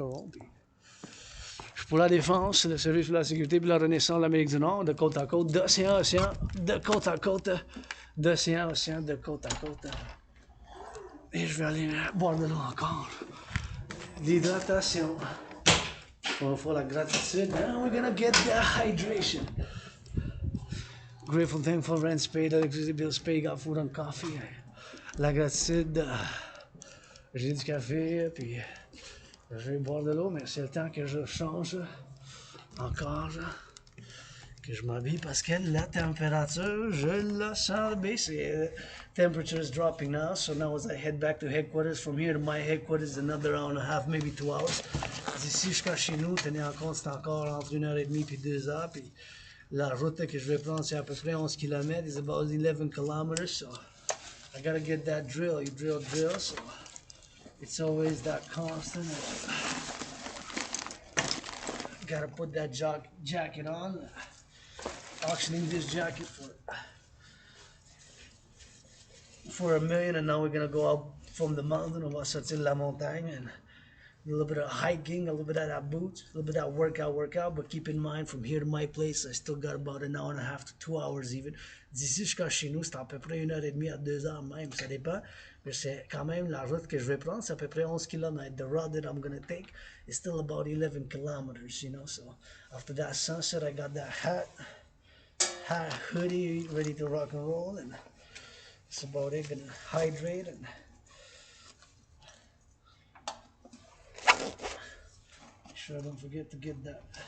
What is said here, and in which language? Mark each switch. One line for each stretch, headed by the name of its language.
French: Puis je suis pour la défense, le service pour la sécurité, puis la renaissance de l'Amérique du Nord, de côte à côte, d'océan à océan, de côte à côte, d'océan à océan, de côte à côte. Et je vais aller boire de l'eau encore. L'hydratation. On va faire la gratitude.
English: Now we're gonna get the hydration. Grateful, thankful, rent paid, electricity bills paid, got food and coffee.
French: La gratitude, j'ai du café, puis je vais boire de l'eau, mais c'est le temps que je change encore, que je m'habille parce que la température, je la sens baisser.
English: Temperature is dropping now, so now as I head back to headquarters, from here to my headquarters, another hour and a half, maybe 2 hours.
French: D'ici jusqu'à chez nous, tenez en compte, c'est encore entre 1h30 et 2 heures, puis la route que je vais prendre, c'est à peu près 11 km,
English: it's about 11 kilometers, so I gotta get that drill, you drill, so it's always that constant. gotta put that jacket on. Auctioning this jacket for $1 million, and now we're gonna go up from the mountain.
French: On va sortir de la montagne,
English: and a little bit of hiking, a little bit of that boots, a little bit of that workout. But keep in mind, from here to my place, I still got about an hour and a half to 2 hours even.
French: D'ici jusqu'à chez nous, c'est à peu près 1h30 à 2h même, ça dépend. Mais c'est quand même la route que je vais prendre, c'est à peu près 11 km.
English: The route that I'm gonna take is still about 11 kilometers, you know. So after that sunset, I got that hat, hoodie, ready to rock and roll, and that's about it. Gonna hydrate and make sure I don't forget to get that.